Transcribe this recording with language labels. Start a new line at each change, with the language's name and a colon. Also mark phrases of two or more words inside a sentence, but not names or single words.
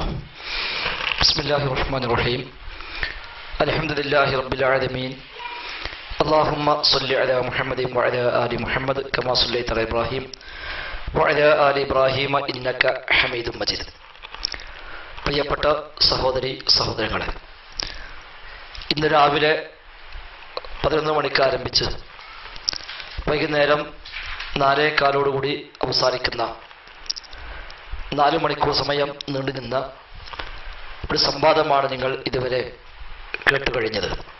Arabic: بسم الله الرحمن الرحيم. الحمد لله رب العالمين. اللهم صل على محمد وعلى آل محمد كما صليت على إبراهيم وعلى آل إبراهيم إنك حميد مجيد.
Malayalam: പ്രിയപ്പെട്ട സഹോദരി സഹോദരങ്ങളെ, ഇന്ന് രാവിലെ 11 മണിക്ക് ആരംഭിച്ച് വൈകുന്നേരം 4:15 അവസാനിക്കുന്ന 4 മണിക്കൂർ സമയം നീണ്ടുനിന്ന ഒരു സംവാദമാണ് നിങ്ങൾ ഇതുവരെ കേട്ടുകഴിഞ്ഞത്.